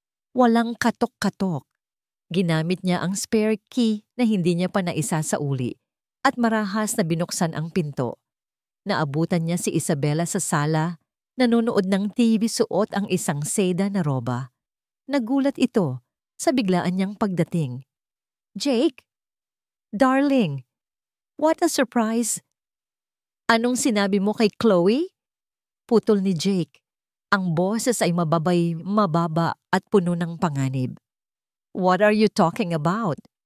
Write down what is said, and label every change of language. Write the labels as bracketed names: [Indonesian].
[Filipino] Walang katok-katok. Ginamit niya ang spare key na hindi niya pa naisa sa uli at marahas na binuksan ang pinto. Naabutan niya si Isabela sa sala, nanonood ng TV suot ang isang seda na roba. Nagulat ito sa biglaan niyang pagdating. "Jake? [English] Darling, what a surprise! [Filipino] Anong sinabi mo kay Chloe?" Putol ni Jake. Ang boses ay mababa at puno ng panganib. [English] "What are you talking about?"